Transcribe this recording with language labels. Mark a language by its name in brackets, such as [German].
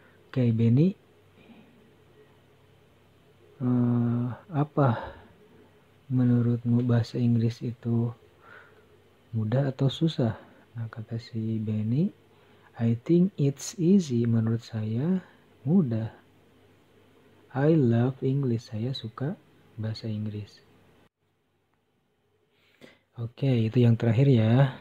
[Indonesian] Oke, Benny, apa menurutmu bahasa Inggris itu mudah atau susah? Nah, kata si Benny, [English] I think it's easy. [Indonesian] Menurut saya mudah. [English] I love English. [Indonesian] Saya suka bahasa Inggris. Oke, itu yang terakhir ya.